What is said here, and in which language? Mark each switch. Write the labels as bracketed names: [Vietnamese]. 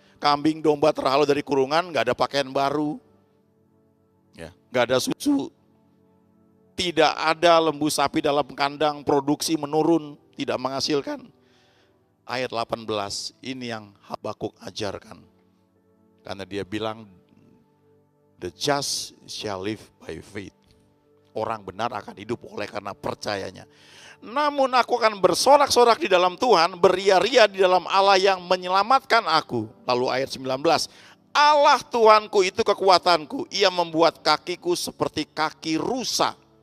[Indonesian] Kambing domba terhalau dari kurungan, nggak ada pakaian baru, ya, nggak ada susu, tidak ada lembu sapi dalam kandang, produksi menurun, tidak menghasilkan. Ayat 18 ini yang Habakuk ajarkan. Karena dia bilang, [English] the just shall live by faith. [Indonesian] Orang benar akan hidup oleh karena percayanya. Namun aku akan bersorak-sorak di dalam Tuhan, beria-ria di dalam Allah yang menyelamatkan aku. Lalu ayat 19, Allah Tuhanku itu kekuatanku, ia membuat kakiku seperti kaki rusa.